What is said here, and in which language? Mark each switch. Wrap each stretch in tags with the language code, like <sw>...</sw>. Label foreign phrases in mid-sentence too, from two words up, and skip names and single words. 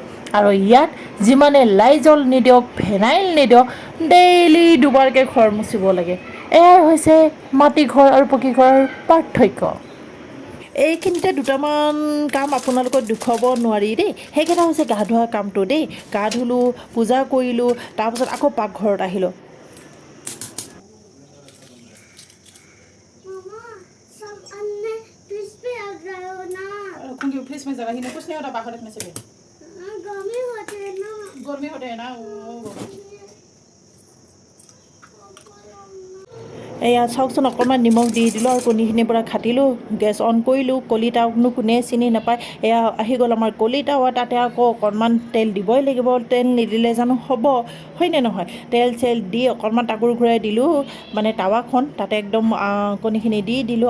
<as>আৰু ইয়াত যিমানে লাইজল নিদিয়ক, ফেনাইল নিদিয়ক, ডেইলি দুবাৰকৈ ঘৰ মুচিব লাগে। এয়াই হৈছে মাটি ঘৰ আৰু পকী ঘৰৰ পাৰ্থক্য। এইখিনিতে 2টামান কাম আপোনালোকক দেখুৱাব নোৱাৰি দেই। সেইকেইটা হৈছে গা ধোৱা কামটো দেই। গা ধুলোঁ, পূজা কৰিলোঁ, তাৰপিছত আকৌ পাকঘৰত আহিলোঁ।</as> <hi>फ्रिज में जगह ही नहीं, कुछ नहीं होता, बाहर रखने से भी गर्मी होते हैं ना वो।</hi> <as>এয়া চাওকচোন, অকণমান নিমখ দি দিলোঁ আৰু কণীখিনিৰ পৰা খাটিলোঁ,</as> <en>gas on</en> <as>কৰিলোঁ। কলিতাওনো কোনে চিনি নাপায়, এয়া আহি গ'ল আমাৰ কলিতাও। তাতে আকৌ অকণমান তেল দিবই লাগিব, তেল নিদিলে জানো হ'ব, হয়নে নহয়? তেল চেল দি অকণমান টাকুৰ ঘূৰাই দিলোঁ মানে টাৱাখন, তাতে একদম কণীখিনি দি দিলোঁ।</as>